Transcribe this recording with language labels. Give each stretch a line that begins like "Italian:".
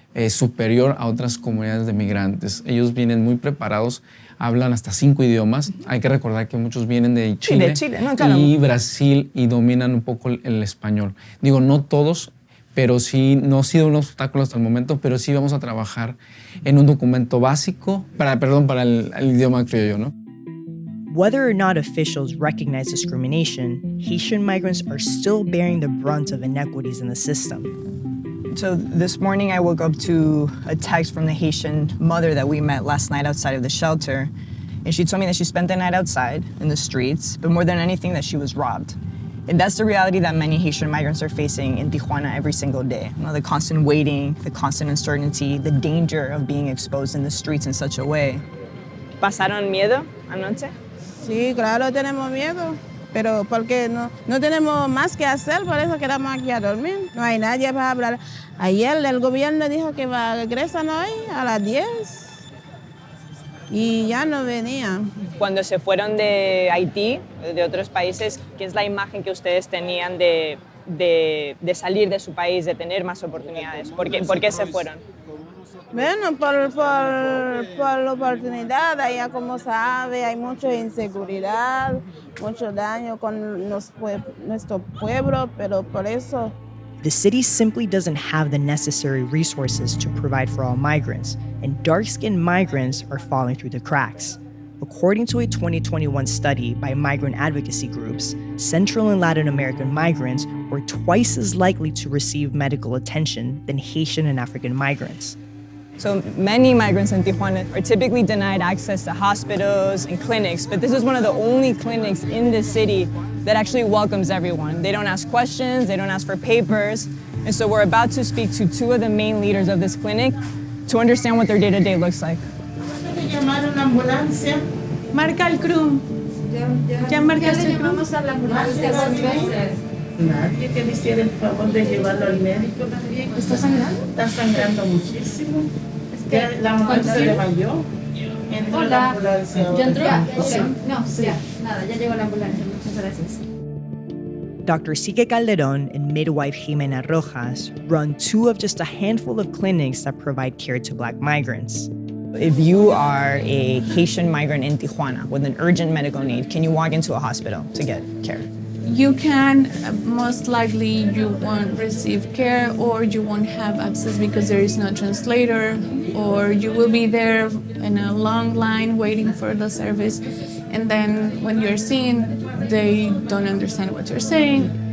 Spanish: superior a otras comunidades de migrantes. Ellos vienen muy preparados, hablan hasta 5 idiomas. Hay que recordar que muchos vienen de Chile, y Brasil y dominan un poco el español. Digo, no todos, pero sí, no ha sido un obstáculo hasta el momento, pero sí vamos a trabajar en un documento básico para el idioma criollo, ¿no?
English: Whether or not officials recognize discrimination, Haitian migrants are still bearing the brunt of inequities in the system. So this morning I woke up to a text from the Haitian mother that we met last night outside of the shelter. And she told me that she spent the night outside in the streets, but more than anything that she was robbed. And that's the reality that many Haitian migrants are facing in Tijuana every single day. You know, the constant waiting, the constant uncertainty, the danger of being exposed in the streets in such a way.
Spanish: ¿Pasaron miedo anoche? Sí, claro, tenemos miedo, pero porque no tenemos más que hacer, por eso quedamos aquí a dormir. No hay nadie para hablar. Ayer el gobierno dijo que regresan hoy a las 10 y ya no venían. Cuando se fueron de Haití, de otros países, ¿qué es la imagen que ustedes tenían de salir de su país, de tener más oportunidades? ¿Por qué se fueron? Bueno, por la oportunidad, allá como sabe, hay mucha inseguridad, mucho daño con nuestro pueblo, pero por eso.
English: The city simply doesn't have the necessary resources to provide for all migrants, and dark-skinned migrants are falling through the cracks. According to a 2021 study by migrant advocacy groups, Central and Latin American migrants were twice as likely to receive medical attention than Haitian and African migrants. So many migrants in Tijuana are typically denied access to hospitals and clinics, but this is one of the only clinics in the city that actually welcomes everyone. They don't ask questions, they don't ask for papers, and so we're about to speak to 2 of the main leaders of this clinic to understand what their day-to-day looks like.
Spanish: Marca el CRUM. Ya marcaste el CRUM. A la ambulancia 2 veces. Nadie que le hiciera el favor de llevarlo al médico también. ¿Está sangrando? Está sangrando muchísimo. Ya la mujer se desmayó. Entró la ambulancia. ¿Ya entró? Sí. No, ya, nada, ya llegó la ambulancia. Muchas gracias.
English: Dr. Sique Calderon and midwife Jimena Rojas run 2 of just a handful of clinics that provide care to Black migrants. If you are a Haitian migrant in Tijuana with an urgent medical need, can you walk into a hospital to get care? You can, most likely you won't receive care or you won't have access because there is no translator, or you will be there in a long line waiting for the service, and then when you're seen, they don't understand what you're saying.